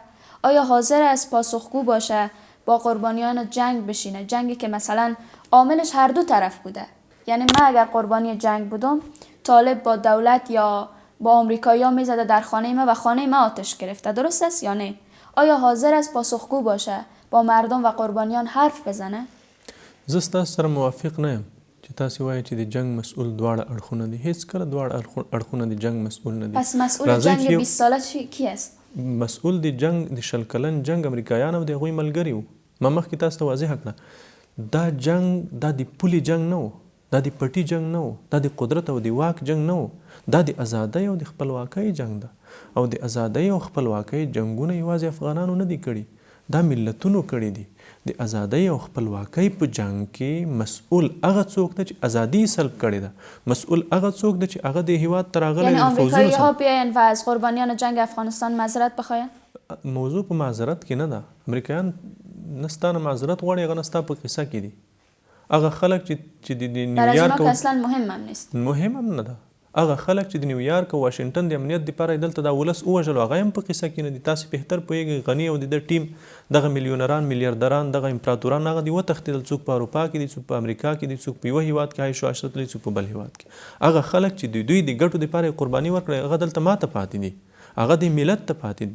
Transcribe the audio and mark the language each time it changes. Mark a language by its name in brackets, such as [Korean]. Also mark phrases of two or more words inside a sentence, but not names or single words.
[Persian] آیا حاضر است پاسخگو باشه، با قربانیان جنگ بشینه، جنگی که مثلا عاملش هر دو طرف بوده؟ یعنی من اگر قربانی جنگ بودم، طالب با دولت یا با آمریکایی‌ها میزده در خانه ما و خانه ما آتش گرفته، درست است یا نه؟ آیا حاضر است پاسخگو باشه، با مردم و قربانیان حرف بزنه؟ [Pashto] زه ستاسو سره موافق نه یم چې تاسو وایئ چې د جنگ مسئول دواړه اړخونه دي. هیڅ کله دواړه اړخونه د جنگ مسئول نه دي. [Persian] پس مسئول جنگ 20 ساله کی است؟ [Pashto] مسئول د جنگ د 20 کلن جنگ امریکایان او د هغوی ملګري وو. ما مخکې تاسو ته واضح کړه دا جنگ دا د پولې جنگ نه و، دا د پټي جنگ نه و، دا د قدرت او د واک جنگ نه و، دا د ازادۍ او د خپلواکۍ جنگ ده. او د ازادۍ او خپلواکۍ جنگونه یوازې افغانانو نه دي کړي، دا ملتونو کړي دي. د ازادۍ او خپلواکۍ په جنگ کې مسئول هغه څوک دی چې ازادي سلب کړې ده، مسئول هغه څوک دی چې هغه د هیواد ته راغلی. [Persian] یعنی آمریکایی‌ها بیاین و از قربانیان جنگ افغانستان معذرت بخواین؟ [Pashto] موضوع په معذرت کې نه ده. امریکایان نه ستانه معذرت غواړي، هغه نه ستا په قصه کې دي. هغه خلک چې د نیویارک [Persian] که اصلا مهم هم نیست، [Pashto] مهم هم نه ده. هغه خلک چې د نیویارک او واشنګټن د امنیت دپاره یې دلته دا ولس ووژلو، هغه هم په قصه کې نه دي. تاسې بهتر پوهېږئ غني او د ده ټیم دغه میلیونران، میلیاردران، دغه امپراتوران هغه دي وتښتېدل. څوک په اروپا کې دي، څوک په امریکا کې دي، څوک په یوه هیواد کې عیش و عشرت لري، څوک په بل هیواد کې. هغه خلک چې د دوی د ګټو دپاره یې قرباني ورکړې، هغه دلته ماته پاتې دي، هغه د ملت ته پاتې دي.